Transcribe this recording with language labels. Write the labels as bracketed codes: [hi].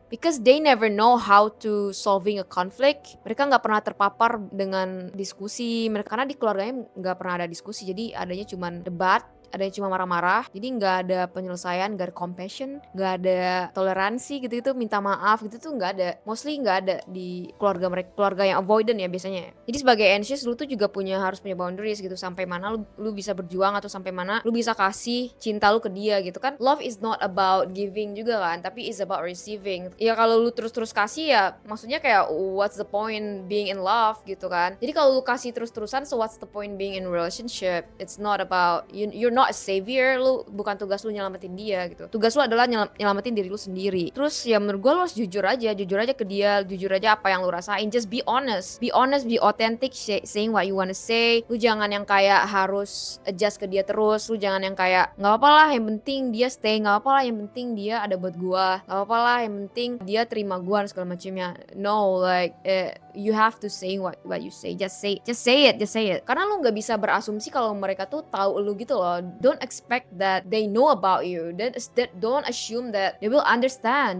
[en] Because they never know how to solving a conflict. [id] Mereka nggak pernah terpapar dengan diskusi. Karena di keluarganya nggak pernah ada diskusi. Jadi adanya cuman debat, adanya cuma marah-marah. Jadi nggak ada penyelesaian, nggak ada compassion, nggak ada toleransi gitu, minta maaf gitu tuh nggak ada. Mostly nggak ada di keluarga mereka, keluarga yang avoidant ya biasanya. Jadi sebagai anxious lu tuh juga harus punya boundaries gitu, sampai mana lu bisa berjuang atau sampai mana lu bisa kasih cinta lu ke dia gitu kan. [en] Love is not about giving [id] juga kan, tapi [en] is about receiving. [id] Ya kalau lu terus-terus kasih ya maksudnya kayak [en] what's the point being in love [id] gitu kan. Jadi kalau lu kasih terus-terusan, [en] so what's the point being in relationship? It's not about you're not a savior, [id] lu bukan tugas lu nyelamatin dia gitu. Tugas lu adalah nyelamatin diri lu sendiri. Terus ya menurut gue lu harus jujur aja ke dia, jujur aja apa yang lu rasain. [en] Just be honest, be authentic, saying what you wanna say. [id] Lu jangan yang kayak harus adjust ke dia terus. Lu jangan yang kayak nggak apa-apa lah, yang penting dia stay, nggak apa-apa lah, yang penting dia ada buat gua, nggak apa-apa lah, yang penting dia terima gua dan segala macamnya. [en] No, like you have to say what you say. Just say it. [id] Karena lu nggak bisa berasumsi kalau mereka tuh tahu lu gitu loh. [en] Don't expect that they know about you. Don't assume that they will understand.